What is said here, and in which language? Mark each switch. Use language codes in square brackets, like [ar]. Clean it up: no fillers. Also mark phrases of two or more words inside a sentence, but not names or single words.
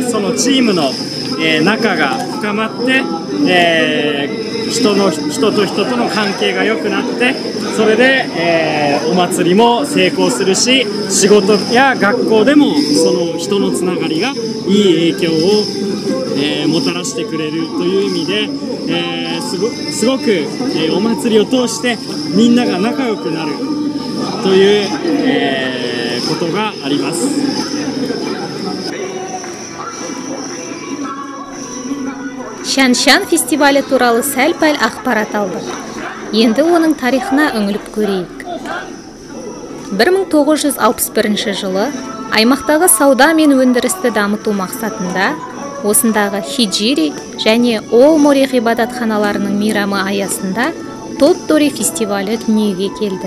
[ja] そのチームの、仲が深まって、人と人との関係が良くなって、それで、お祭りも成功するし、仕事や学校でもその人のつながりがいい影響を、もたらしてくれるという意味で、すごく、お祭りを通してみんなが仲良くなるという、ことがあります。 [kk] Шан-Шан фестивалі туралы сәл-пәл ақпарат алдық. Енді оның тарихына үңіліп көрейік. 1961 жылы аймақтағы сауда мен өндірісті дамыту мақсатында осындағы Хиджири және Оомори ғибадатханаларының мейрамы аясында Тоттори фестивалі дүниеге келді.